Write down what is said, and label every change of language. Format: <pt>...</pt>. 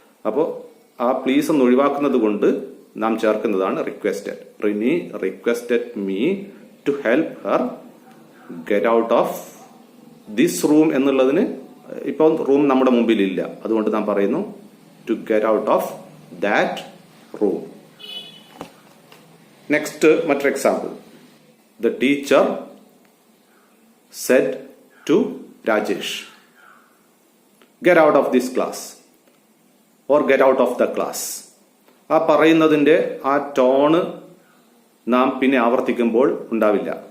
<ml>അപ്പോൾ ആ പ്ലീസ് എന്ന് ഒഴിവാക്കുന്നത് കൊണ്ട് നാം ചേർക്കുന്നതാണ് requested.</ml> <en>Rini requested me to help her get out of this room</en> <ml>എന്നുള്ളതിന് ഇപ്പോൾ റൂം നമ്മുടെ മുമ്പിൽ ഇല്ല, അതുകൊണ്ട് നാം പറയുന്നു</ml> <en>To get out of that room. Next,</en> <ml>മറ്റൊരു example.</ml> <en>The teacher said to Rajesh, get out of this class or get out of the class.</en> <ml>ആ പറയുന്നതിന്റെ ആ ടോണ് നാം പിന്നെ ആവർത്തിക്കുമ്പോൾ ഉണ്ടാവില്ല.</ml>